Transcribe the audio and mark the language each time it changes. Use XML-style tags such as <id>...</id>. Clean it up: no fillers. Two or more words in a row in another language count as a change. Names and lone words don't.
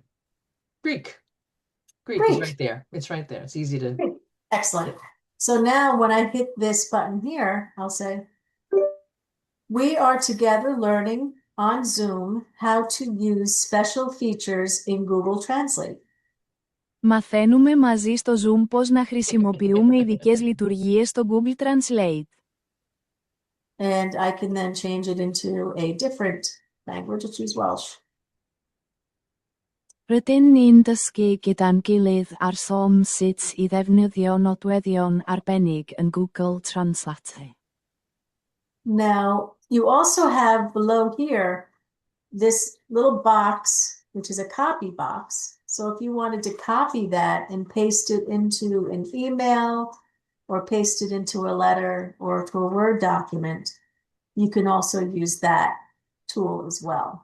<en>Greek. Greek is Great. right there. It's right there. It's easy to. Great. Excellent. So now when I hit this button here, I'll say, we are together learning on Zoom how to use special features in Google Translate.</en> <el>Μαθαίνουμε μαζί στο Zoom πώς να χρησιμοποιούμε ειδικές λειτουργίες στο Google Translate.</el> <en>And I can then change it into a different language, which is Welsh.</en> <cy>Rydyn ni'n dysgu gyda'n gilydd ar Zoom sut I ddefnyddio nodweddion arbennig yn Google Translate.</cy> <en>Now, you also have below here this little box, which is a copy box. So if you wanted to copy that and paste it into an email or paste it into a letter or to a Word document, you can also use that tool as well.</en>